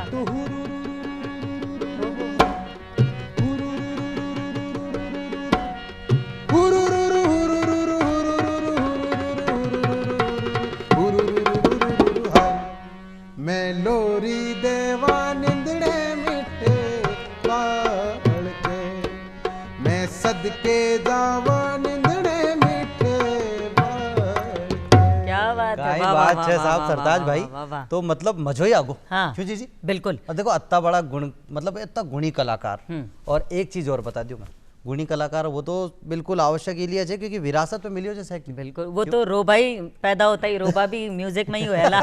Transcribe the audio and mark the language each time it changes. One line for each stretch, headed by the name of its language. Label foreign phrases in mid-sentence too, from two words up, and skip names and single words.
Punjabi: ਤੂ ਮੈਂ ਲੋਰੀ ਦੇਵਾਂ ਨਿੰਦੜੇ ਮਿੱਠੇ ਬਾਲ ਕੇ, ਮੈਂ ਸਦਕੇ ਜਾਵਾਂ ਨਿੰਦੜੇ ਮਿੱਠੇ ਬਾਲ ਕੇ।
Hindi: क्या बात है। काय वाह, बात वाह, है वाह, साहब वाह, सरताज वाह, भाई। वाह, वाह।
Marwari: तो मतलब मजो ही आगो।
Hindi: हाँ। क्यों जीजी? बिल्कुल। और देखो, इतना बड़ा गुण, मतलब इतना गुणी कलाकार। और एक चीज और बता दूं मैं, गुणी कलाकार वो तो बिल्कुल आवश्यक इसलिए है क्योंकि विरासत में मिली हो जैसे कि। बिल्कुल, वो तो रोबा ही पैदा होता ही, रोबा भी म्यूजिक में ही हुएला।